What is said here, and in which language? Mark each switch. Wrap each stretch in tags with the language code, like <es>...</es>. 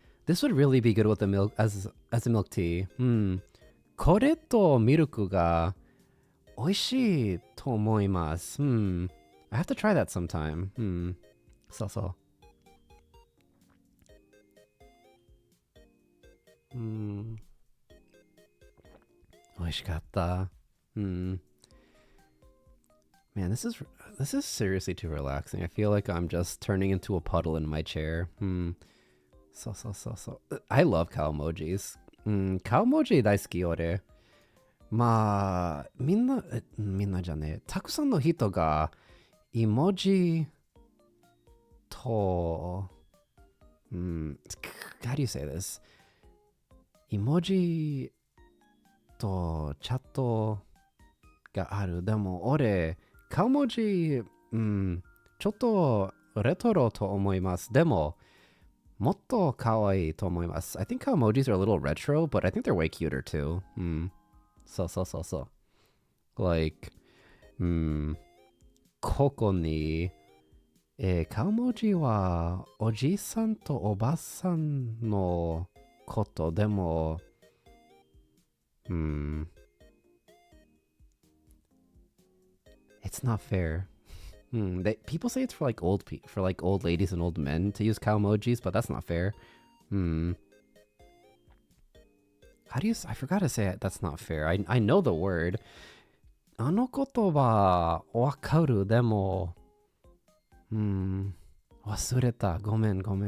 <en>This would really be good with the milk as a milk tea.</en> <ja>これとミルクが美味しいと思います。</ja> <en>I have to try that sometime.</en> <ja>そう。美味しかった。</ja> <en>Man, this is seriously too relaxing. I feel like I'm just turning into a puddle in my chair. So. I love cow emojis.</en> <ja>カウモジ大好き俺。まあ、みんなじゃねえ。たくさんの人がイモジと、</ja> <en>how do you say this?</en> <ja>イモジとチャットがある。でも俺、カウモジ、ちょっとレトロと思います。でも、もっと可愛いと思います。</ja> <en>I think cow emojis are a little retro, but I think they're way cuter too.</en> <ja>そう。 Like, ここに、カウモジはおじさんとおばさんのことでも、</ja> <en>It's not fair. People say it's for like old ladies and old men to use cow emojis, but that's not fair. How do you? I forgot to say it. That's not fair. I know the word.</en> <ja>あの言葉わかる。でも、忘れた。ごめん。</ja>